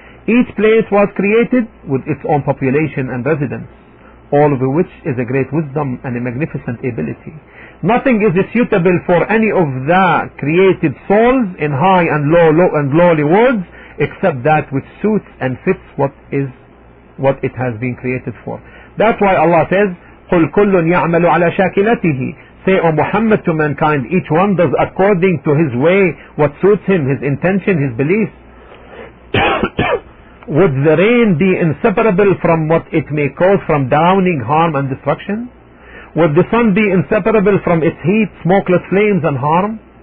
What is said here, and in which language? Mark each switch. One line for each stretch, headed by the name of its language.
English: Each place was created with its own population and residents, all of which is a great wisdom and a magnificent ability. Nothing is suitable for any of the created souls in high and low and lowly worlds, except that which suits and fits what it has been created for. That's why Allah says,
Arabic: قُلْ كُلٌّ يَعْمَلُ عَلَى شَاكِلَتِهِ.
English: Say, O Muhammad, to mankind, each one does according to his way what suits him, his intention, his beliefs. Would the rain be inseparable from what it may cause from drowning, harm and destruction? Would the sun be inseparable from its heat, smokeless flames and harm?